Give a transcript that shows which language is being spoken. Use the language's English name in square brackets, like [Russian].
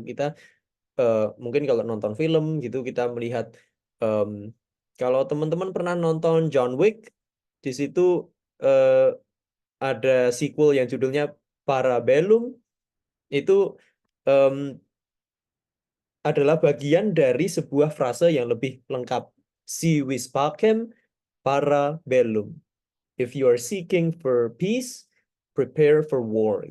[Indonesian] Kita mungkin kalau nonton film gitu kita melihat, kalau teman-teman pernah nonton John Wick, di situ ada sequel yang judulnya Parabellum, itu adalah bagian dari sebuah frase yang lebih lengkap. [Latin] Si vis pacem parabellum. [English] If you are seeking for peace, prepare for war.